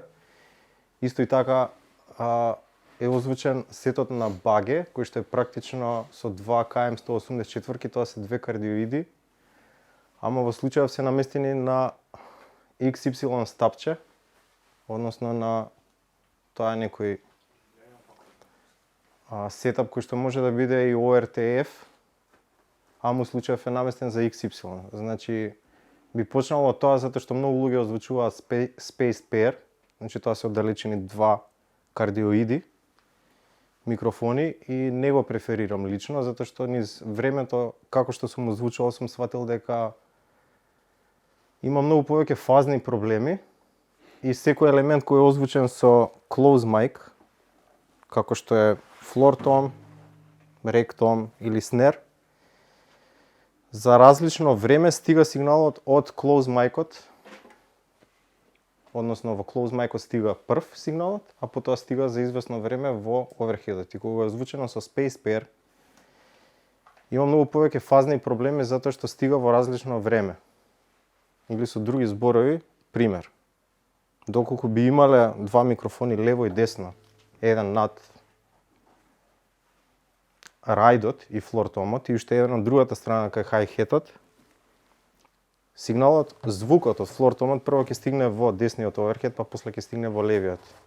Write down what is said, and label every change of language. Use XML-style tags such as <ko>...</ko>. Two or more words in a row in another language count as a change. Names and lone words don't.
<mk>Исто и така е озвучен сетот на Баге, кој што е практично со 2 KM 184, тоа се две кардиоиди, ама во случајов се наместени на XY стапче, односно на тоа е некој сетап кој што може да биде и ORTF, ама во случајов е наместен за XY. Значи, би почнало од тоа затоа што многу луѓе озвучуваат</mk> <en>spaced pair,</en> <mk>значи тоа се оддалечени два кардиоиди, микрофони и не го преферирам лично, затоа што низ времето, како што сум озвучувал, сум сватил дека има многу повеќе фазни проблеми и секој елемент кој е озвучен со</mk> <en>close mic,</en> <mk>како што е</mk> <en>floor tom, rec tom или snare,</en> <mk>за различно време стига сигналот од</mk> <en>close mic-</en> <mk>от, односно во</mk> <en>close mic-</en> <mk>от стига прв сигналот, а потоа стига за известно време во overhead-от. И кога е озвучено со</mk> <en>space pair,</en> <mk>има многу повеќе фазни проблеми затоа што стига во различно време. Или со други зборови, пример. Доколку би имале два микрофони лево и десно, еден над рајдот и флортомот и уште еден на другата страна кај хај-хетот, сигналот, звукот од флортомот прво ќе стигне во десниот оверхед, па после ќе стигне во левиот.</mk>